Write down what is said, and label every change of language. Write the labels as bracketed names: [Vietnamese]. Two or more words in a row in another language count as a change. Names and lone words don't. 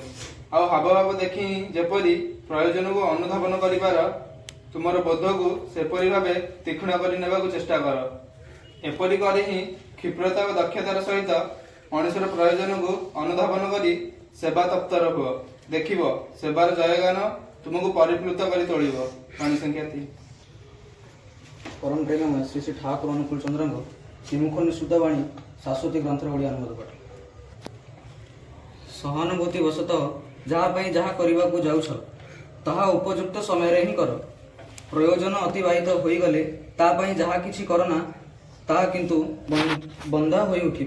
[Odia] ଆଉ ହାବଭାବ ଦେଖି ଯେପରି ପ୍ରୟୋଜନକୁ ଅନୁଧାବନ କରିପାର, ତୁମର ବୋଧକୁ ସେପରି ଭାବେ ତୀକ୍ଷ୍ଣ କରି ନେବାକୁ ଚେଷ୍ଟା କର। ଏପରି କରି ହିଁ କ୍ଷିପ୍ରତା ଓ ଦକ୍ଷତାର ସହିତ ମଣିଷର ପ୍ରୟୋଜନକୁ ଅନୁଧାବନ କରି ସେବା ତତ୍ପର ହୁଅ। ଦେଖିବ ସେବାର ଜୟଗାନ ତୁମକୁ ପରିପ୍ଲୁତ କରି ତୋଳିବ। ବାଣୀ ସଂଖ୍ୟା 3। परम प्रेममय श्री श्री ठाकुर अनुकूल चंद्रଙ୍କ ଶ୍ରୀମୁଖ ନିଃସୃତ ବାଣୀ ଶାଶ୍ୱତୀ ଗ୍ରନ୍ଥର ଓଡ଼ିଆ ଅନୁବାଦ ପାଠ। ସହାନୁଭୂତି ବଶତଃ ଯାହା ପାଇଁ ଯାହା କରିବାକୁ ଯାଉଛ ତାହା ଉପଯୁକ୍ତ ସମୟରେ ହିଁ କର। ପ୍ରୟୋଜନ ଅତିବାହିତ ହୋଇଗଲେ ତା ପାଇଁ ଯାହା କିଛି କର ନା, ତାହା କିନ୍ତୁ ବନ୍ଧା ହୋଇ ଉଠିବ।